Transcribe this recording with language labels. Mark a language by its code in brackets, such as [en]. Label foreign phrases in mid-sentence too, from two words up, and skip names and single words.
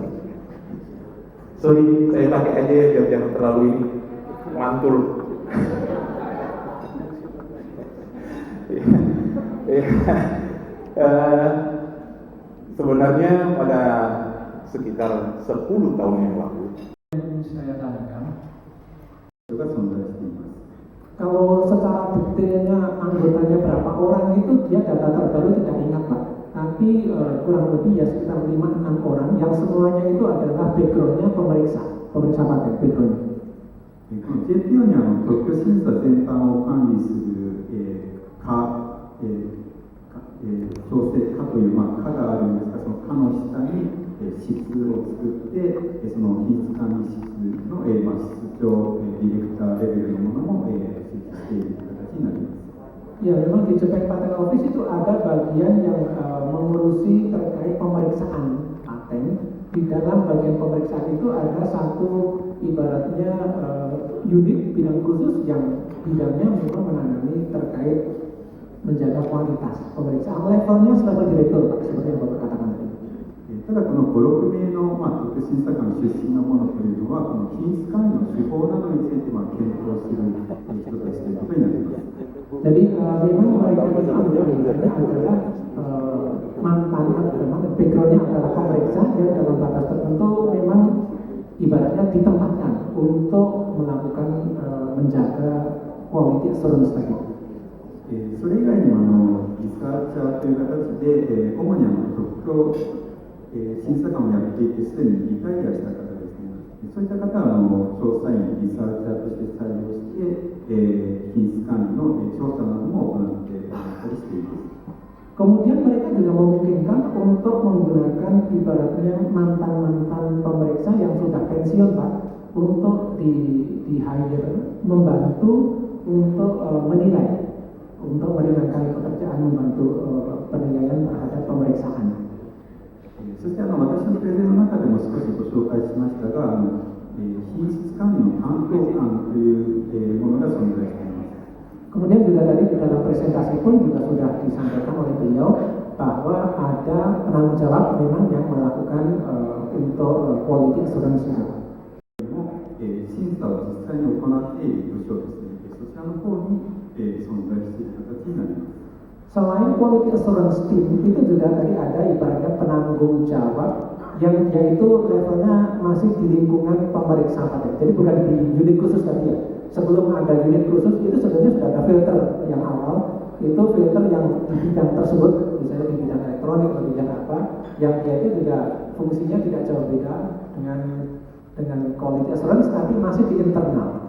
[id] Sorry, saya pakai aja ya biar jangan terlalu ini mantul. Sebenarnya pada sekitar 10 tahun yang lalu Saya tanyakan, [ja] 人が存在しています。 [id] kalau secara detailnya anggotanya berapa orang itu dia data terbaru tidak ingat Pak. Tapi kurang lebih ya sekitar 5-6 orang yang semuanya itu adalah backgroundnya pemeriksa paten backgroundnya. [ja] この JPO に特許審査全般を管理する、調整課という、課があるんですが、その課の下に、室を作って、その品質管理室の、室長、ディレクターレベルのものも、設置している形になります。 [id] Ya memang di Japan Patent Office itu ada bagian yang mengurusi terkait pemeriksaan paten. Di dalam bagian pemeriksaan itu ada satu ibaratnya unit bidang khusus yang bidangnya memang menangani terkait menjaga kualitas pemeriksaan. Levelnya level direktur Pak, seperti yang Bapak katakan tadi. [ja] ただこの5、6名の、特許審査官出身のものというのは、この品質管理の手法などについて、検討する人たちということになります。 [id] Jadi memang mereka itu adalah mantan backgroundnya adalah pemeriksa yang dalam batas tertentu memang ibaratnya ditempatkan untuk melakukan menjaga [en] quality assurance [id] tadi. [ja] それ以外にもリサーチャーという形で、主に特許、審査官をやっていてすでにリタイアした方ですね。そういった方は調査員、リサーチャーとして採用して、品質管理の調査なども行っていたりしています。 [id] Kemudian mereka juga memungkinkan untuk menggunakan ibaratnya mantan-mantan pemeriksa yang sudah pensiun Pak untuk di hire membantu untuk menilai, untuk meringankan pekerjaan membantu penilaian terhadap pemeriksaan. [ja] そして私のプレゼンの中でも少しご紹介しましたが、品質管理の担当官というものが存在しています。 [id] Kemudian juga tadi di dalam presentasi pun juga sudah disampaikan oleh beliau bahwa ada penanggung jawab memang yang melakukan untuk [en] quality assurance [id] itu. [ja] 審査を実際に行っている部署ですね。そちらの方に存在している形になります。 [id] Selain [en] quality assurance team [id] itu juga tadi ada ibaratnya penanggung jawab yang yaitu levelnya masih di lingkungan pemeriksa paten. Jadi bukan di unit khusus tadi ya. Sebelum ada unit khusus itu sebenarnya sudah ada filter yang awal. Itu filter yang di bidang tersebut, misalnya di bidang elektronik atau bidang apa, yang dia itu juga fungsinya tidak jauh beda dengan [en] quality assurance [id] tapi masih di internal.